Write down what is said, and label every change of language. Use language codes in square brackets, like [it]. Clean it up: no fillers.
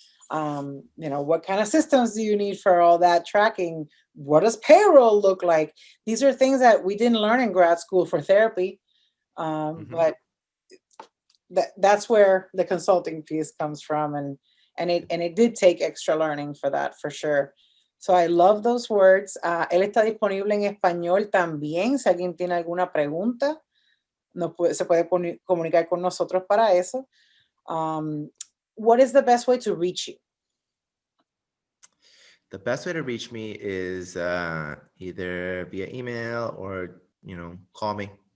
[en] What kind of systems do you need for all that tracking? What does payroll look like? These are things that we didn't learn in grad school for therapy, Hmm. but that's where the consulting piece comes from, and it did take extra learning for that, for sure. So I love those words. [es] Él está disponible en español también. Si alguien tiene alguna pregunta, se puede comunicar con nosotros para eso. [en] Um, what is the best way to reach you? The best way to reach me is either via email or call me.